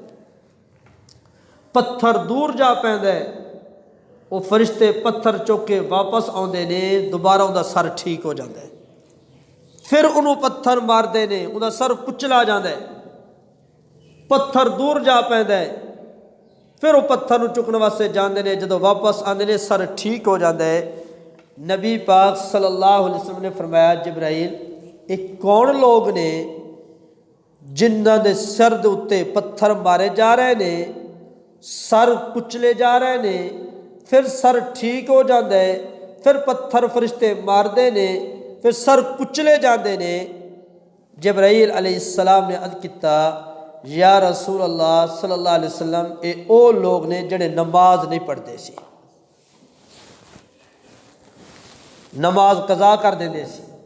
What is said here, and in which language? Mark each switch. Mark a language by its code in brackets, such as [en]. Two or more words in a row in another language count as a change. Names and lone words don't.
[pa] پتھر دور جا پہندہ ہے، وہ فرشتے پتھر چک کے واپس آندے نے، دوبارہ ان دا سر ٹھیک ہو جاندہ ہے، پھر انہوں پتھر مار دے نے، ان دا سر کچلا جاندہ ہے، پتھر دور جا پہندہ ہے، پھر وہ پتھر نو چکنے واسطے جاندے نے، جدو واپس آندے نے سر ٹھیک ہو جاندہ ہے۔ نبی پاک صلی اللہ علیہ وسلم نے فرمایا جبرائیل ایک کون لوگ نے جنہاں دے سر دے اتے پتھر مارے جا رہے نے، سر کچلے جا رہے نے، پھر سر ٹھیک ہو جاندہ ہے، پھر پتھر فرشتے مار دے نے، پھر سر کچلے جاندے نے۔ جبرائیل علیہ السلام نے عرض کیتا یا رسول اللہ صلی اللہ علیہ وسلم اے او لوگ نے جڑے نماز نہیں پڑھتے سی، نماز قضا کر دیندے سی۔